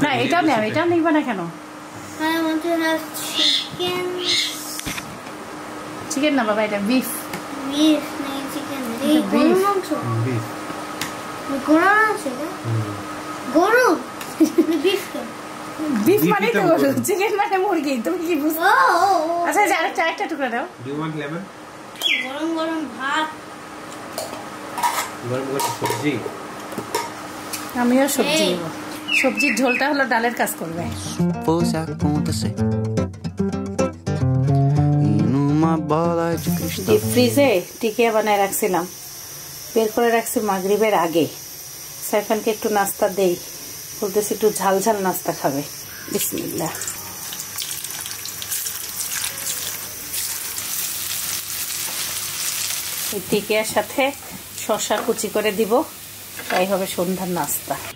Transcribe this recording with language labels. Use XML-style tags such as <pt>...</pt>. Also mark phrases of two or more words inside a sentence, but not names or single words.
<bn>না এটাও নেই এটাও নিবা না কেন চিকেন না বাবা এটা বিফ বিফ মানে তো গরু চিকেন মানে মুরগি তুমি কি বুঝছো আচ্ছা আরেকটা টুকরা দাও গরম গরম ভাত গরম গরম সবজি আমিও সবজি নেব সবজির ঝোলটা হলো ডালের কাজ করবে</bn> <pt>fosse acontecer e numa bola de cristal</pt> <en>deep freeze</en> <bn>টিকিয়া বানায় রাখছিলাম বের করে রাখছি মাগরিবের আগে সাইফানকে একটু নাস্তা দেই বলতেছি একটু ঝাল ঝাল নাস্তা খাবে</bn> <ar>بسم الله</ar> <bn>এই টিকিয়ার সাথে শসা কুচি করে দিব তাই হবে সন্ধ্যার নাস্তা</bn>